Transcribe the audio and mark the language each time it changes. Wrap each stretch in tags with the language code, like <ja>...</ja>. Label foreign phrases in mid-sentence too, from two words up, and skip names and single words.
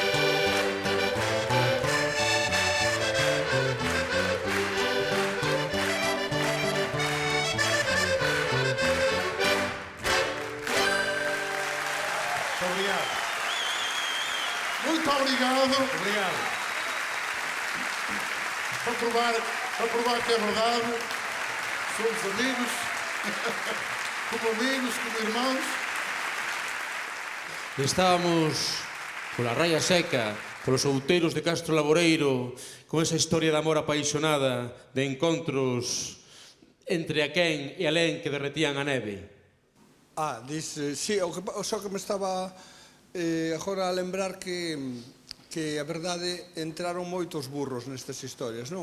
<pt>Muito obrigado. Obrigado. Para provar que é verdade, somos amigos, como irmãos.</pt> <gl>Estábamos pola Raia Seca, polos outeiros de Castro Laboreiro, con esa historia de amor apaixonada, de encontros entre aquén e alén que derretían a neve. Dice, sí, só que me estaba agora a lembrar que a verdade entraron moitos burros nestas historias, non?</gl>